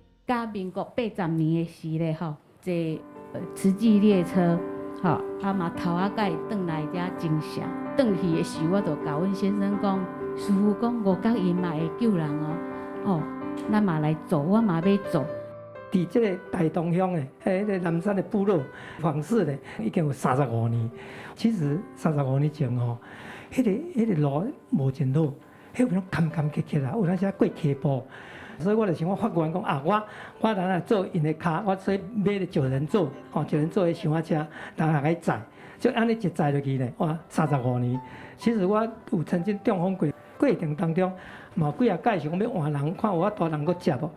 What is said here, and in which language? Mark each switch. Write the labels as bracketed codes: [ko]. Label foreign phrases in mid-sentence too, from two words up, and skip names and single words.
[nan] 甲民国80年的时咧吼，坐慈济列车，吼嘛头仔甲伊转来遮精舍，转去的时我就甲阮先生讲，师傅讲五角银嘛会救人哦，咱嘛来做，我嘛要做。伫即个大同乡的，迄个南山的部落访视咧，已经有35年。其实35年前吼，迄个路无真好，迄边坎坎坷坷啦，有当时过溪坡，所以我就想我发愿讲啊，我来做因的卡，我所以买了9人座，9人座的小火车，人来载，就安尼一载落去咧，哇，35年。其实我有曾经中风过程当中。嘛有几啊届想讲要换人，看有法大人搁接无？